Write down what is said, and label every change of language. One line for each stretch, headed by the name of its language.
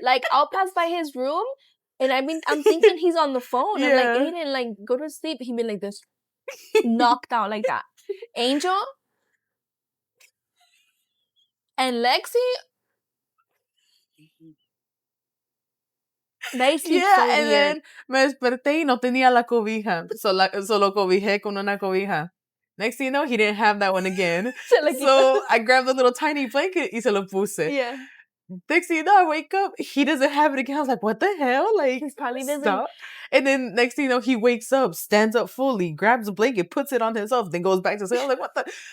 English: Like I'll pass by his room and I'm thinking he's on the phone. I'm like, Yeah. Aiden, like go to sleep. He'd be like this, knocked out like that. Angel and Lexi, they sleep Yeah, so and weird.
Spanish: then me desperté y no tenía la cobija. So lo cobijé con una cobija.
English: Next thing you know, he didn't have that one again.
Spanish: Se le quitó.
English: So I grabbed a little tiny blanket y se lo puse. Yeah. Next thing you know, I wake up, he doesn't have it again. I was like, what the hell? Like, He's probably doesn't. stop. And then next thing you know, he wakes up, stands up fully, grabs a blanket, puts it on himself, then goes back to sleep. I was like, what the?